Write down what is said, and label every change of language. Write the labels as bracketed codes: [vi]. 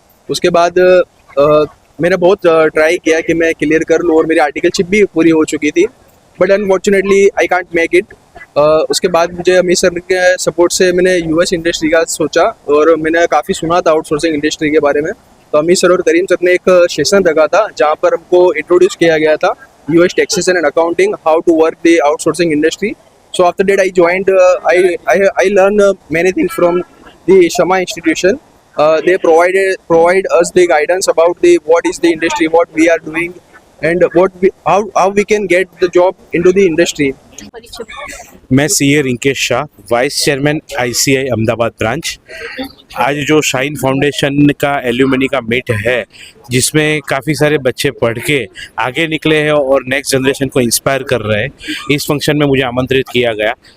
[hi] उसके बाद मैंने बहुत ट्राई किया कि मैं क्लियर कर लूँ, और मेरी आर्टिकलशिप भी पूरी हो चुकी थी, [en] But unfortunately I can't make it. [hi] उसके बाद मुझे हमीद सर के सपोर्ट से मैंने यूएस इंडस्ट्री का सोचा, और मैंने काफ़ी सुना था आउटसोर्सिंग इंडस्ट्री के बारे में। तो हमीद सर और करीम सर ने एक सेशन रखा था जहाँ पर हमको इंट्रोड्यूस किया गया था US taxation and accounting, [en] How to work the outsourcing industry. So after that I joined, I learned many things from the Shama institution. They provide us the guidance about the what is the industry, what we are doing, and how we can get the job into the industry. [hi] मैं CA Rinkesh Shah, vice chairman ICI Ahmedabad branch. आज जो shine foundation का alumni का meet है, जिसमें काफ़ी सारे बच्चे पढ़ के आगे निकले हैं और नेक्स्ट जनरेशन को इंस्पायर कर रहे हैं, इस फंक्शन में मुझे आमंत्रित किया गया।